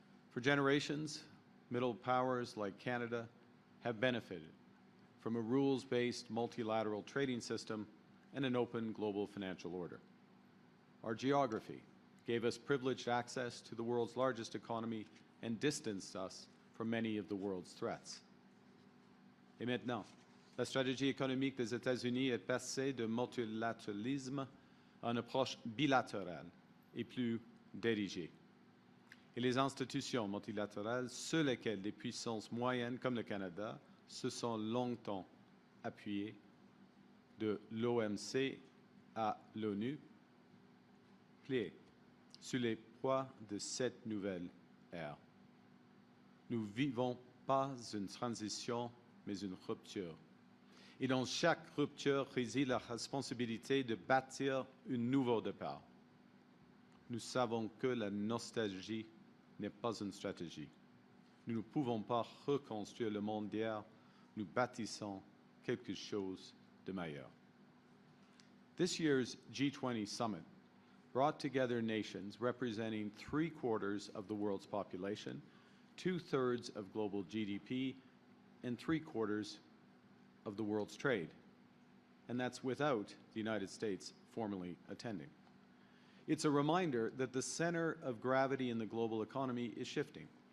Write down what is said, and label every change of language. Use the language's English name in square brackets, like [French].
[English] For generations, middle powers like Canada have benefited from a rules-based multilateral trading system and an open global financial order. Our geography gave us privileged access to the world's largest economy and distanced us from many of the world's threats. [French] Et maintenant, la stratégie économique des États-Unis est passée de multilatéralisme à une approche bilatérale et plus dirigée. Et les institutions multilatérales sur lesquelles des puissances moyennes comme le Canada se sont longtemps appuyées, de l'OMC à l'ONU, plient sous les poids de cette nouvelle ère. Nous ne vivons pas une transition, mais une rupture. Et dans chaque rupture réside la responsabilité de bâtir un nouveau départ. Nous savons que la nostalgie n'est pas une stratégie. Nous ne pouvons pas reconstruire le monde d'hier, nous bâtissons quelque chose de meilleur. [English] This year's G20 summit brought together nations representing 3/4 of the world's population, 2/3 of global GDP, and 3/4 of the world's trade. And that's without the United States formally attending. It's a reminder that the center of gravity in the global economy is shifting.